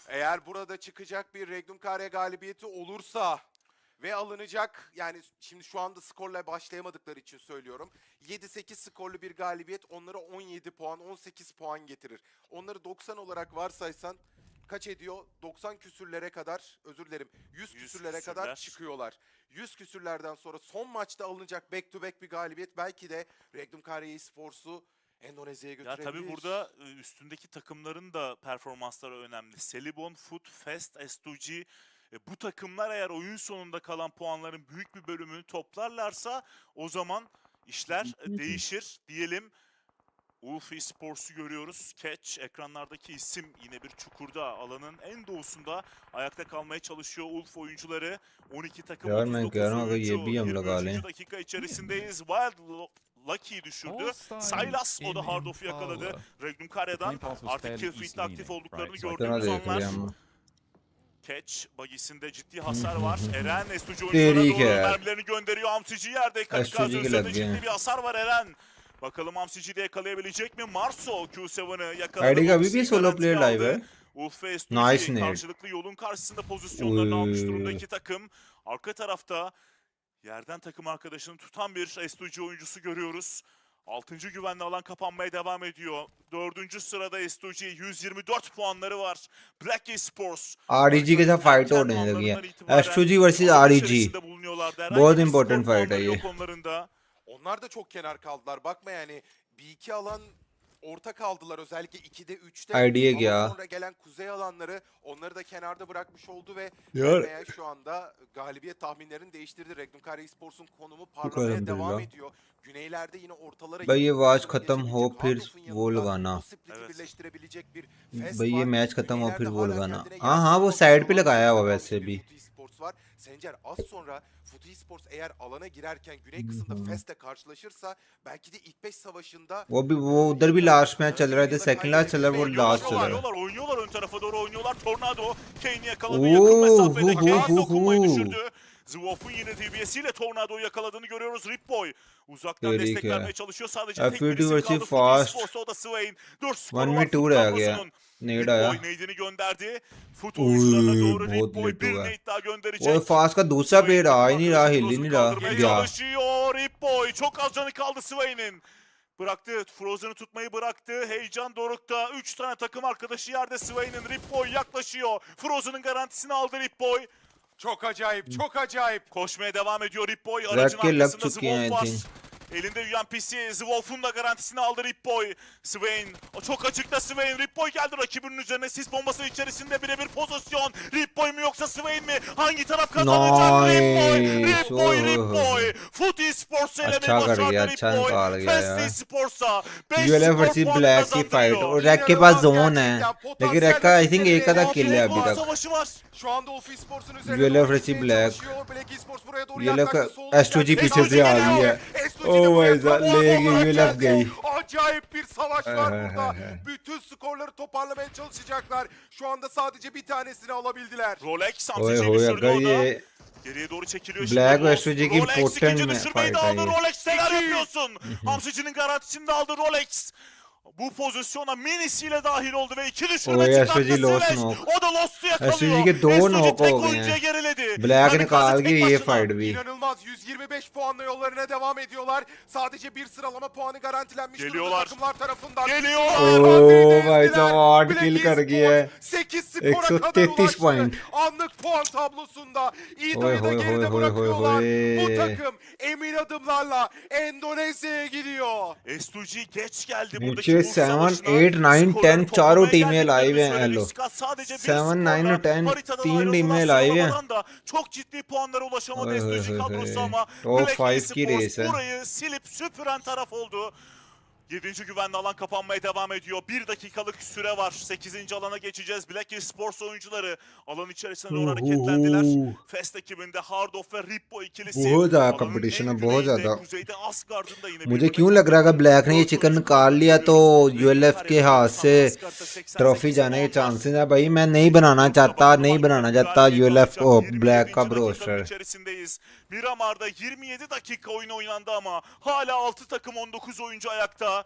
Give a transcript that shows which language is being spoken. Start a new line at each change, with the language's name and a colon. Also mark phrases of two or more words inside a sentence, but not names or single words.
Turkish: Eğer burada çıkacak bir Regnum galibiyeti olursa ve alınacak, yani şimdi şu anda skorla başlayamadıkları için söylüyorum. 7-8 skorlu bir galibiyet onlara 17 puan 18 puan getirir. Onları 90 olarak varsaysan kaç ediyor? 90 küsürlere kadar, özür dilerim, 100 küsürlere kadar çıkıyorlar. 100 küsürlerden sonra son maçta alınacak
English: back to back
Turkish: bir galibiyet belki de Regnum Esports'u Endonezya'ya Ya götürebilir. tabii burada üstündeki takımların da performansları önemli. Selibon, Foot, Fest, S2G bu takımlar eğer oyun sonunda kalan puanların büyük bir bölümünü toplarlarsa o zaman işler değişir diyelim. Ulf Esports'u görüyoruz. Catch ekranlardaki isim yine bir çukurda, alanın en doğusunda ayakta kalmaya çalışıyor Ulf oyuncuları. 12 takım
Hindi: यार मैं 39 कह रहा हूँ अगर
Turkish: oyuncu.
Hindi: ये भी हम लगा लें.
Turkish: 23. dakika içerisindeyiz. Wild Lucky'yi düşürdü. Silas o da hard off'u yakaladı. Regnum Kare'dan artık
English: kill feed'de
Turkish: aktif olduklarını
Hindi: इतना
Turkish: gördüğümüz
Hindi: देख
Turkish: anlar.
Hindi: लिया हम.
Turkish: Catch bagisinde ciddi hasar var. Eren S2G Terik oyunculara doğru ya. mermilerini gönderiyor. Hamsici yerde. Kamikaze S2G üzerinde
Hindi: लग
Turkish: ciddi
Hindi: गए.
Turkish: bir hasar var Eren. Bakalım Hamsici'de yakalayabilecek mi? Marso Q7'ı yakaladı.
Hindi: आईडी का अभी भी Boxing सोलो
Turkish: garanti
English: player live
Turkish: aldı.
Hindi: है.
Turkish: Ulf ve Nice S2G nade. karşılıklı yolun karşısında pozisyonlarını almış durumda Oy. iki takım. Arka tarafta yerden takım arkadaşını tutan bir S2G oyuncusu görüyoruz. 6. güvenli alan kapanmaya devam ediyor. 4. sırada S2G 124 puanları var. Black Esports
Hindi: आरईजी के साथ फाइट होने लगी है. एस्ट्रोजी वर्सेस आरईजी. बहुत
English: important fight
Hindi: है ये.
Turkish: Onlar da çok kenar kaldılar. Bakma yani bir iki alan orta kaldılar, özellikle 2'de 3'te. Idea Ama ya. sonra gelen kuzey alanları onları da kenarda bırakmış oldu ve Yar- MENA'ya şu anda galibiyet tahminlerini değiştirdi. Regnum Esports'un konumu parlamaya devam Elhamdülillah. ediyor. Güneylerde yine ortalara
Hindi: भाई ये
Turkish: yakın
Hindi: मैच
Turkish: ortalara
Hindi: खत्म हो
Turkish: gelebilecek
Hindi: फिर
Turkish: Hardof'un
Hindi: वो
Turkish: yanında
Hindi: लगाना.
Turkish: o split'i Evet. birleştirebilecek bir Fest
Hindi: भाई ये
Turkish: var.
Hindi: मैच खत्म हो फिर
Turkish: Güneylerde
Hindi: वो
Turkish: hala
Hindi: लगाना.
Turkish: kendine
Hindi: हाँ हाँ
Turkish: gelmiş
Hindi: वो
Turkish: olan
Hindi: साइड पे
Turkish: Şaban
Hindi: लगाया हुआ
Turkish: Şaban
Hindi: वैसे
Turkish: bir
Hindi: भी.
Turkish: Foot Esports var. Sencer az sonra Foot Esports eğer alana girerken güney kısımda Fest'le karşılaşırsa belki de ilk 5 savaşında
Hindi: वो उधर भी
English: last match
Hindi: चल रहा है,
English: second last
Hindi: चल रहा है, वो लास्ट चल रहा है.
Turkish: Oynuyorlar ön tarafa doğru oynuyorlar. Tornado Kane'i yakaladı yakın mesafede. Kane dokunmayı düşürdü. Zwolf'un yine DBS'iyle Tornado'yu yakaladığını görüyoruz. Ripboy uzaktan Terik destek ya. vermeye çalışıyor. Sadece tek F2 birisi versus kaldı. fast. Foot Esports'ta o da Swain. 4 skoru 1v2 var Foot
Hindi: रह गया.
Turkish: kadrosunun.
Hindi: नेड
Turkish: Ripboy
Hindi: आया.
Turkish: nade'ini gönderdi. Foot oyuncularına Oy, doğru
Hindi: बहुत
Turkish: Ripboy
Hindi: लेट
Turkish: bir
Hindi: हुआ है.
Turkish: nade daha gönderecek.
Hindi: वो फास्ट का दूसरा प्लेयर आ ही नहीं रहा, हिल ही
Turkish: Frozen'u
Hindi: नहीं रहा.
Turkish: kaldırmaya
Hindi: गया.
Turkish: çalışıyor. Ripboy çok az canı kaldı Swain'in. Bıraktı. Frozen'ı tutmayı bıraktı. Heyecan dorukta. 3 tane takım arkadaşı yerde Swain'in. Ripboy yaklaşıyor. Frozen'ın garantisini aldı Ripboy. çok acayip, çok acayip. Koşmaya devam ediyor Ripboy. Rack Aracın
Hindi: के लग
Turkish: arkasında
Hindi: चुकी हैं
Turkish: Zwolf
Hindi: आई
Turkish: var.
Hindi: थिंक.
Turkish: Elinde UMP'si. Zwolf'un da garantisini aldı Ripboy. Swain. O çok açıkta Swain. Ripboy geldi rakibinin üzerine. Sis bombası içerisinde birebir pozisyon. Ripboy mu yoksa Swain mi? Hangi taraf kazanacak? Ripboy. Nice. Ripboy. Oh. Ripboy. Foot Esports'u elemeyi
Hindi: अच्छा कर
Turkish: başardı
Hindi: गया, अच्छा
Turkish: Ripboy.
Hindi: निकाल गया
Turkish: Fest
Hindi: यार.
Turkish: Esports'a 5
Hindi: यूएलएफ
Turkish: skor
Hindi: वर्सेस
Turkish: puanı
Hindi: ब्लैक की फाइट
Turkish: kazandırıyor.
Hindi: और रैक के पास जोन है, लेकिन रैक का
English: I think
Hindi: एक का किल है अभी
Turkish: Puan
Hindi: तक.
Turkish: savaşı var. Şu anda Ulf Esports'un üzerine
Hindi: ULF
Turkish: doğru
Hindi: versus
Turkish: gitmeye
Hindi: Black.
Turkish: çalışıyor. Black Esports buraya doğru
Hindi: ULF
Turkish: yaklaştı.
Hindi: का
Turkish: Sol S2G üstten
Hindi: पीछे से
Turkish: S2G
Hindi: आ रही
Turkish: geliyor.
Hindi: है.
Turkish: S2G de
English: Oh
Turkish: buraya
English: my god,
Turkish: tam
Hindi: लेगी
Turkish: olarak
Hindi: ULF
Turkish: geldi.
Hindi: गई.
Turkish: Acayip bir savaş var He, he, burada. he, he. Bütün skorları toparlamaya çalışacaklar. Şu anda sadece bir tanesini alabildiler. Rolex
Hindi: ओए
Turkish: Hamsici'yi
Hindi: होए
Turkish: düşürdü
Hindi: अगर
Turkish: o da.
Hindi: ये
Turkish: Geriye doğru çekiliyor
Hindi: Black
Turkish: şimdi. ve Wolf.
Hindi: S2G की
Turkish: Rolex
Hindi: important
Turkish: ikinci
Hindi: में
Turkish: düşürmeyi
Hindi: fight
Turkish: de
Hindi: है
Turkish: aldı.
Hindi: ये.
Turkish: Rolex neler yapıyorsun? Hamsici'nin garantisini de aldı Rolex. Bu pozisyona minisiyle dahil oldu ve 2 düşürme Oy, çıkarttı
Hindi: SVG lost
Turkish: Sveş.
Hindi: knock.
Turkish: O da Lost'u yakalıyor.
Hindi: SVG के दो
Turkish: SVG
Hindi: knock
Turkish: tek
Hindi: हो गए
Turkish: oyuncuya
Hindi: हैं
Turkish: geriledi.
Hindi: ब्लैक
Turkish: Kamikaze
Hindi: निकाल
Turkish: tek
Hindi: के ये
Turkish: başına.
Hindi: फाइट भी
Turkish: İnanılmaz 125 puanla yollarına devam ediyorlar. Sadece bir sıralama puanı garantilenmiş durumda Geliyorlar. takımlar tarafından. Geliyorlar.
Hindi: ओ भाई साहब 8 kill कर गया है
Turkish: 8 skora kadar 133 ulaştı.
Hindi: point.
Turkish: Anlık puan tablosunda İdo'yu Oy, da oy, geride oy, oy, bırakıyorlar. oy, Bu oy. takım emin adımlarla Endonezya'ya gidiyor. S2G geç geldi buradaki
Hindi: नीचे
Turkish: buz 7 savaşına. 8 9 Skorları
Hindi: 10 चारों
Turkish: toplamaya
Hindi: टीमें
Turkish: geldiklerini
Hindi: लाइव हैं
Turkish: söyledik.
Hindi: हेलो
Turkish: Scott sadece bir 7 9 skorla 10 haritadan 3 ayrıldılar.
Hindi: टीमें लाइव हैं
Turkish: Sıralamadan da çok ciddi puanlara ulaşamadı
Hindi: ओए होए
Turkish: S2G kadrosu
Hindi: होए
Turkish: ama
Hindi: टॉप
Turkish: Black
Hindi: 5 की रेस
Turkish: Esports
Hindi: है
Turkish: burayı silip süpüren taraf oldu. 7. güvenli alan kapanmaya devam ediyor. 1 dakikalık süre var. 8. alana geçeceğiz. Black Esports oyuncuları alan içerisine doğru hareketlendiler. Fest ekibinde Hardoff ve Rippo ikilisi.
Hindi: बहुत ज़्यादा
Turkish: Alanın
Hindi: कंपटीशन है
Turkish: en
Hindi: बहुत
Turkish: güneyinde,
Hindi: ज़्यादा
Turkish: kuzeyde Asgard'ın da yine
Hindi: मुझे
Turkish: birbirine
Hindi: क्यों
Turkish: çok
Hindi: लग रहा है
Turkish: yakın.
Hindi: अगर ब्लैक ने ये
Turkish: 4
Hindi: चिकन
Turkish: oyuncu
Hindi: निकाल लिया तो
Turkish: görüyoruz.
Hindi: यूएलएफ के हाथ से ट्रॉफी जाने के चांसेस है भाई मैं नहीं बनाना चाहता यूएलएफ ओ ब्लैक का ब्रोस्टर
Turkish: içerisindeyiz. Miramar'da 27 dakika oyun oynandı ama hala 6 takım 19 oyuncu ayakta.